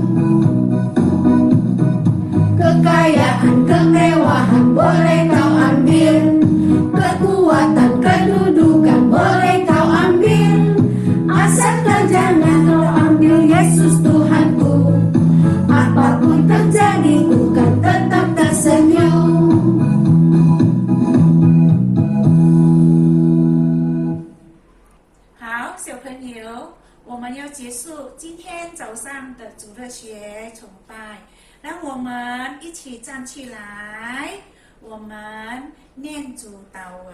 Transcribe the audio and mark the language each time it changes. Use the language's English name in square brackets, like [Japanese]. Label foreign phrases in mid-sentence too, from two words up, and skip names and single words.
[Indonesian] Kekayaan, kemewahan boleh kau ambil. Kekuatan, kedudukan boleh kau ambil. Asalkan jangan kau ambil Yesus Tuhanku. Apapun terjadi ku kan tetap tersenyum. [Chinese] 好，小朋友，我们要结束今天早上的主日学崇拜，让我们一起站起来，我们念主祷文。